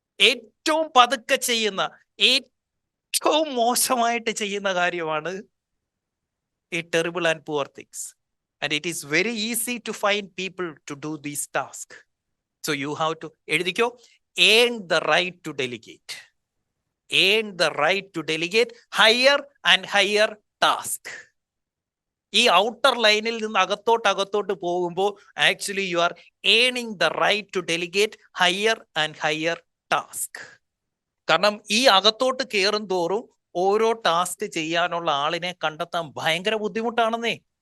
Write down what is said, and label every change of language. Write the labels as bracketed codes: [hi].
[ml] ഏറ്റവും പതുക്കെ ചെയ്യുന്ന, ഏറ്റവും മോശമായിട്ട് ചെയ്യുന്ന കാര്യമാണ് ഈ terrible and poor things. [en] And it is very easy to find people to do these task. So you have to, [ml] എഴുതിക്കോ, [en] earn the right to delegate. Earn the right to delegate higher and higher task. [ml] ഈ outer ലൈനിൽ നിന്ന് അകത്തോട്ട് പോകുമ്പോൾ [en] Actually you are earning the right to delegate higher and higher task. [ml] കാരണം ഈ അകത്തോട്ട് കയറും തോറും ഓരോ ടാസ്ക് ചെയ്യാനുള്ള ആളിനെ കണ്ടെത്താൻ ഭയങ്കര ബുദ്ധിമുട്ടാണെന്നേ.